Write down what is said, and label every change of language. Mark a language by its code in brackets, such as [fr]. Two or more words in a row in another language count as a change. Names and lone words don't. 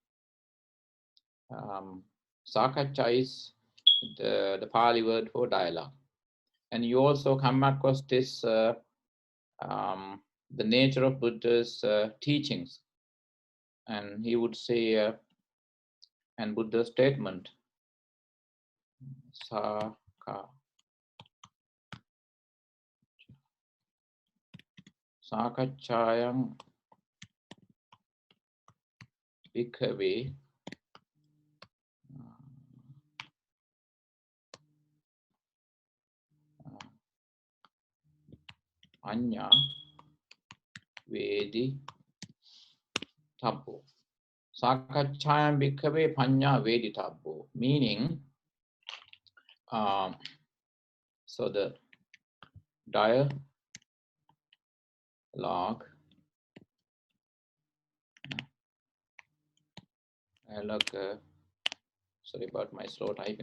[en] Sakacha is the Pali word for dialogue. And you also come across this, the nature of Buddha's teachings. And he would say, and Buddha's statement, [pi] Sakachayam Bhikkhave Anya Vedi Tabbo. Sakachayam Bhikkhave Panya Vedi Tabbo. [en] Meaning, so the dialogue, sorry about my slow typing.